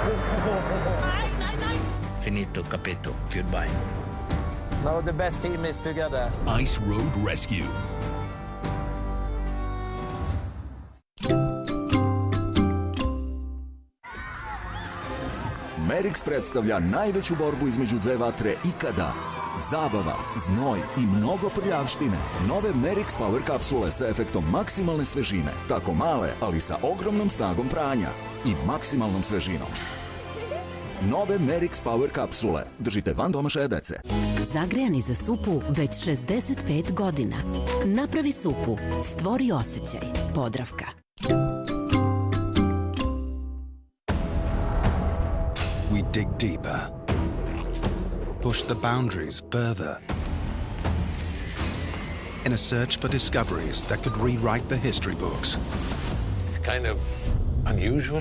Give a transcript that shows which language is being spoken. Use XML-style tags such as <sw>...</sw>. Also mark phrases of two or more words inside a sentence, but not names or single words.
<it>Finito, capito. Goodbye.</it> <en>Now the best team is together. Ice Road Rescue.</en> <sr>Merry Merix predstavlja najveću borbu između dve vatre ikada. Zabava, znoj i mnogo prljavštine. Nove Merix Power kapsule sa efektom maksimalne svežine. Tako male, ali sa ogromnom snagom pranja. I maksimalnom svežinom. Nove Merix Power kapsule. Držite van domašaja dece. Zagrejani za supu već 65 godina.</sr> <bs>Napravi supu, stvori osjećaj. Podravka.</bs> <en>We dig deeper, push the boundaries further, in a search for discoveries that could rewrite the history books. It's kind of unusual.</en>